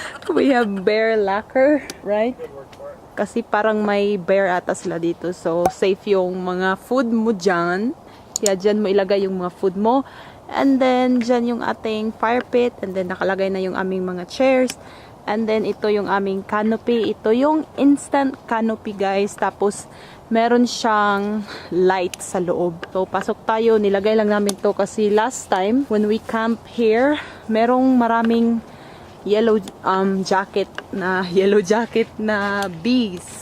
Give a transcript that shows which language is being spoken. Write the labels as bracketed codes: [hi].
[en] We have bear lacquer, right? [tl] Kasi parang may bear ata sila dito. [en] So, safe [tl] yung mga food mo dyan. Kaya dyan mo ilagay yung mga food mo. [en] And then, [tl] dyan yung ating fire pit. And then, nakalagay na yung aming mga chairs. And then, ito yung aming canopy. Ito yung instant canopy, guys. Tapos, meron siyang light sa loob. So, pasok tayo. Nilagay lang namin to kasi [en] last time, when we camp here, [tl] merong maraming [en] yellow jacket na bees.